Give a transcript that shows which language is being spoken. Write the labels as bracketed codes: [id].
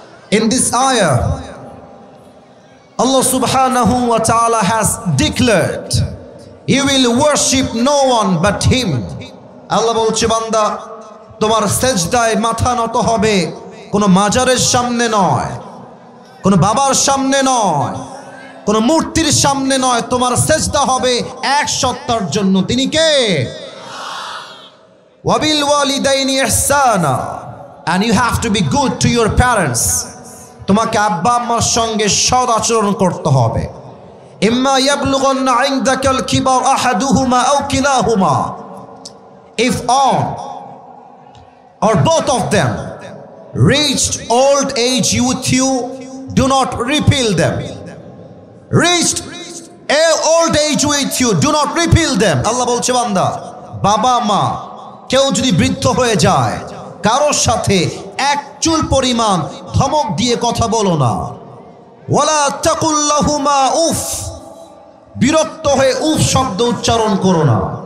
[en] In this ayah, Allah subhanahu wa ta'ala has declared, you will worship no one but him. [bn] Allah বলছে, বান্দা তোমার সেজদায় মাথা নত হবে কোনো মাজারের সামনে নয়, কোনো বাবার সামনে নয়, কোনো মূর্তির সামনে নয়। তোমার সেজদা হবে এক সত্তার জন্য, তিনি কে? [ar] ওয়াবিল ওয়ালিদাইনি ইহসানা, [en] and you have to be good to your parents. [bn] তোমাকে আব্বা আম্মার সঙ্গে সৎ আচরণ করতে হবে। [ar] ইম্মা ইয়াবলুগান্না ইনদাকাল কিবার আহাদুহুমা আও কিলাহুমা, [en] if all or both of them reached old age with you, do not repel them. Reached old age with you, do not repel them. [bn] আল্লাহ বলছে, বান্দা বাবা মা কেউ যদি বৃদ্ধ হয়ে যায়, কারোর সাথে এক চুল পরিমাণ ধমক দিয়ে কথা বলো না। [ar] ওয়ালা তাকুল লাহুমা উফ, [bn] বিরক্ত হয়ে উফ শব্দ উচ্চারণ করো না।